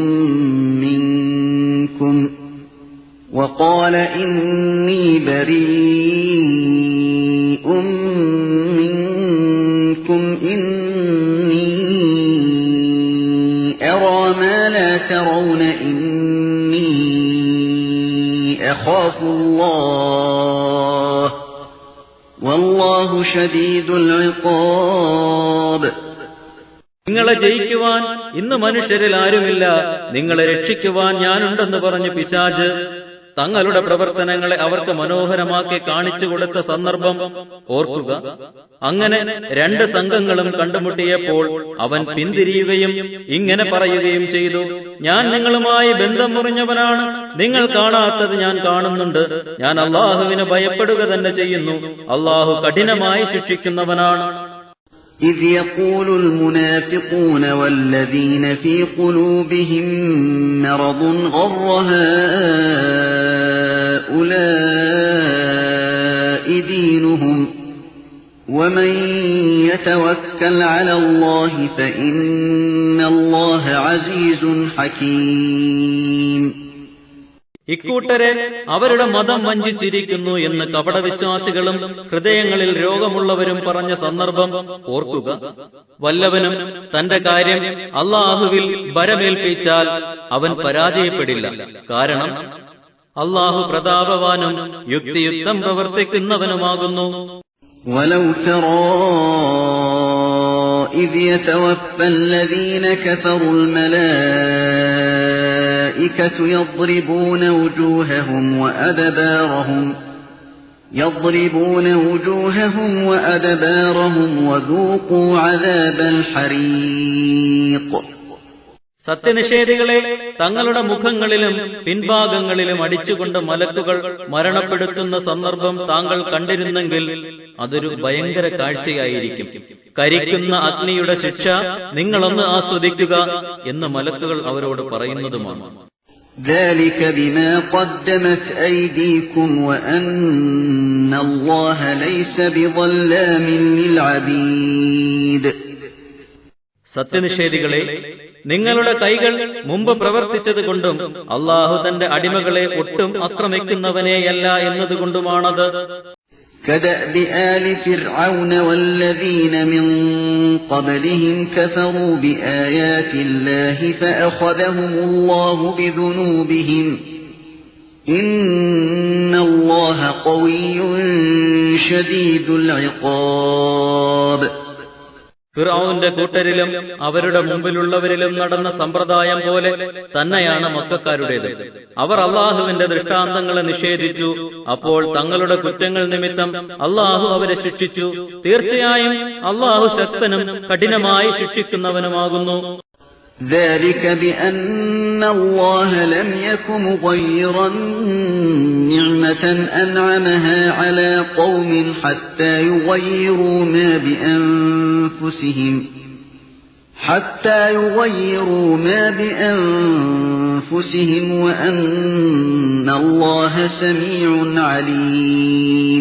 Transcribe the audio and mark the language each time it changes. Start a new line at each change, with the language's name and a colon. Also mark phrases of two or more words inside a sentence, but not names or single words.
Arabic: منكم إني أرى ما لا ترون إني أخاف الله والله شديد العقاب.
Malayalam: നിങ്ങളെ ജയിക്കുവാൻ ഇന്ന് മനുഷ്യരിൽ ആരുമില്ല, നിങ്ങളെ രക്ഷിക്കുവാൻ ഞാനുണ്ടെന്ന് പറഞ്ഞു പിശാച് തങ്ങളുടെ പ്രവർത്തനങ്ങളെ അവർക്ക് മനോഹരമാക്കി കാണിച്ചു കൊടുത്ത സന്ദർഭം ഓർക്കുക. അങ്ങനെ രണ്ട് സംഘങ്ങളും കണ്ടുമുട്ടിയപ്പോൾ അവൻ പിന്തിരിയുകയും ഇങ്ങനെ പറയുകയും ചെയ്തു: ഞാൻ നിങ്ങളുമായി ബന്ധം മുറിഞ്ഞവനാണ്, നിങ്ങൾ കാണാത്തത് ഞാൻ കാണുന്നുണ്ട്. ഞാൻ അല്ലാഹുവിനെ ഭയപ്പെടുക തന്നെ ചെയ്യുന്നു. അല്ലാഹു കഠിനമായി ശിക്ഷിക്കുന്നവനാണ്.
Arabic: إذ يقول المنافقون والذين في قلوبهم مرض غر هؤلاء دينهم ومن يتوكل على الله فإن الله عزيز حكيم.
Malayalam: ഇക്കൂട്ടരെ അവരുടെ മതം വഞ്ചിച്ചിരിക്കുന്നു എന്ന് കപടവിശ്വാസികളും ഹൃദയങ്ങളിൽ രോഗമുള്ളവരും പറഞ്ഞ സന്ദർഭം ഓർക്കുക. വല്ലവനും തന്റെ കാര്യം അല്ലാഹുവിൽ ഭരമേൽപ്പിച്ചാൽ അവൻ പരാജയപ്പെടില്ല. കാരണം അല്ലാഹു പ്രതാപവാനും യുക്തിയുക്തം പ്രവർത്തിക്കുന്നവനുമാകുന്നു.
Arabic: ولو ترى إذ يتوفى الذين كفروا الملائكة يضربون وجوههم وأدبارهم وذوقوا عذاب الحريق.
Malayalam: സത്യനിഷേധികളെ തങ്ങളുടെ മുഖങ്ങളിലും പിൻഭാഗങ്ങളിലും അടിച്ചുകൊണ്ട് മലക്കുകൾ മരണപ്പെടുത്തുന്ന സന്ദർഭം താങ്കൾ കണ്ടിരുന്നെങ്കിൽ അതൊരു ഭയങ്കര കാഴ്ചയായിരിക്കും. കരിക്കുന്ന അഗ്നിയുടെ ശിക്ഷ നിങ്ങളൊന്ന് ആസ്വദിക്കുക എന്ന് മലക്കുകൾ അവരോട് പറയുന്നതുമാണ്.
Arabic: ذلك بما قدمت أيديكم وأن الله ليس بظلام للعبيد.
Malayalam: സത്യനിഷേധികളെ, നിങ്ങളുടെ കൈകൾ മുമ്പ് പ്രവർത്തിച്ചതുകൊണ്ടും അല്ലാഹു തന്റെ അടിമകളെ ഒട്ടും ആക്രമിക്കുന്നവനെയല്ല എന്നതുകൊണ്ടുമാണത്.
Arabic: كدأب آل فرعون والذين من قبلهم كفروا بآيات الله فأخذهم الله بذنوبهم إن الله قوي شديد العقاب.
Malayalam: ഫിർഔന്റെ കൂട്ടരിലും അവരുടെ മുമ്പിലുള്ളവരിലും നടന്ന സമ്പ്രദായം പോലെ തന്നെയാണ് മക്കക്കാരുടേത്. അവർ അള്ളാഹുവിന്റെ ദൃഷ്ടാന്തങ്ങളെ നിഷേധിച്ചു. അപ്പോൾ തങ്ങളുടെ കുറ്റങ്ങൾ നിമിത്തം അള്ളാഹു അവരെ ശിക്ഷിച്ചു. തീർച്ചയായും അള്ളാഹു ശക്തനും കഠിനമായി ശിക്ഷിക്കുന്നവനുമാകുന്നു.
Arabic: ذلك بأن الله لم يك مغيرا نعمة أنعمها على قوم حتى يغيروا ما بأنفسهم وأن الله سميع عليم.